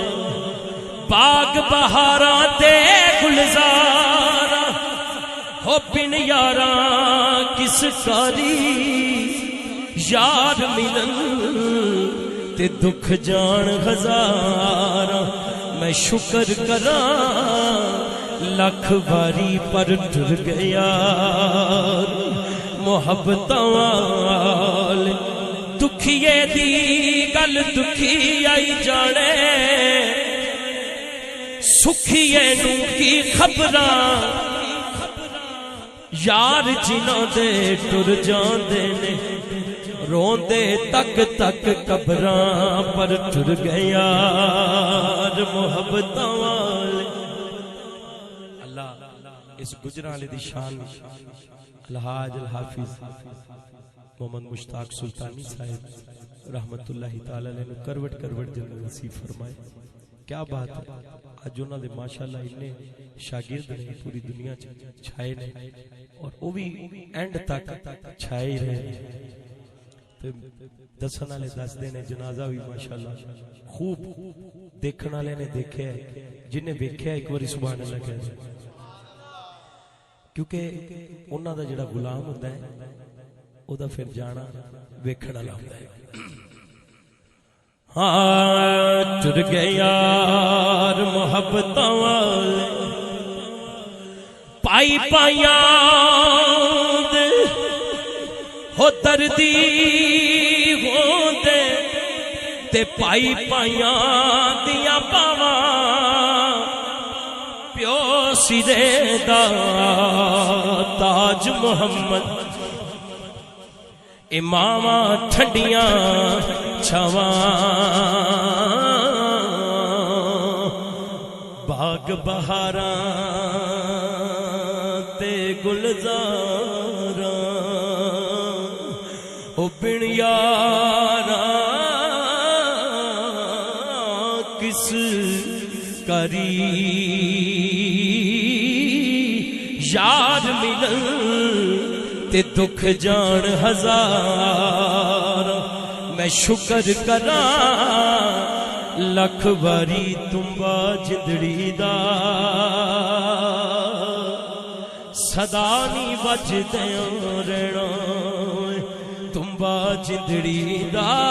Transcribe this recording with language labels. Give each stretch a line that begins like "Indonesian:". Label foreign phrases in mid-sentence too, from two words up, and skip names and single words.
Punjabi: باغ بہاراں تے گلزاراں ہو بن یاراں کس کاری، یار ملن تے دکھ جان ہزاراں، میں شکر کراں لکھ باری پر ٹر گئے یار محبتاں والے۔ دکھیے دی گل دکھی آئی جانے، سکھیے نو کی خبراں، یار جنہاں دے ٹر جاندے نے روندے تک تک قبراں پر ٹر گئے یار محبتاں والے۔ اللہ اس گجراں والے دی شان الحاج الحافظ محمد مشتاق سلطانی صاحب
Arabic: رحمت اللہ تعالی علیہ
Punjabi: کروٹ کروٹ جنت نصیب فرمائے۔ کیا بات ہے، آج انہاں دے ماشاءاللہ اتنے شاگرد نے پوری دنیا چھائے نے، اور وہ بھی اینڈ تک چھائے رہے۔ دسن والے دس دے نے، جنازہ بھی ماشاءاللہ خوب دیکھن والے نے دیکھے ہے، جنہیں ویکھیا ایک باری
Arabic: سبحان اللہ
Punjabi: کہہ دے، کیونکہ انہاں دا جڑا غلام ہوتا ہے او دا پھر جانا ویکھن والا ہوتا ہے۔ ہاں ٹر گئے یار محبتاں والے، پائی پائیاں دے ہو دردی ہوندے تے پائی پائیاں دیاں پاواں، پیو سرے دا تاج محمد، اماماں ٹھنڈیاں چھاواں، باغ بہاراں تے گلزاراں او بن یاراں کس کری، یار ملن تے دکھ جان ہزاراں، میں شکر کراں لکھ باری تمبا جندڑی دا، صدا نہیں بجدیاں رہنا تمبا جندڑی دا،